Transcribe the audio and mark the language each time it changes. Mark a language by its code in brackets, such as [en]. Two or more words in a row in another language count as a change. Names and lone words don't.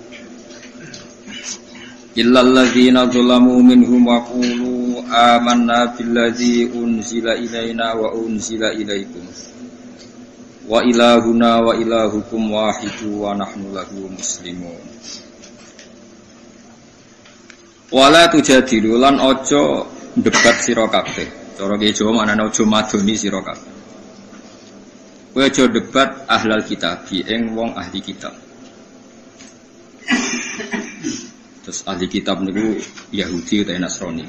[ar] إلا الذين ظلموا منهم و قولوا آمنا بالذي أنزل إلينا و أنزل إليكم. و إلهنا و إلهكم واحد و نحن له مسلمون. ولا تجادلوا [jv] lan ojo debat sira kabeh. Cara ki Jawa maknane aja madoni sira kabeh. Kowe aja debat [ar] أهل الكتاب [jv] ing wong ahli kitab. Terus ahli kitab niku Yahudi utawa Nasrani.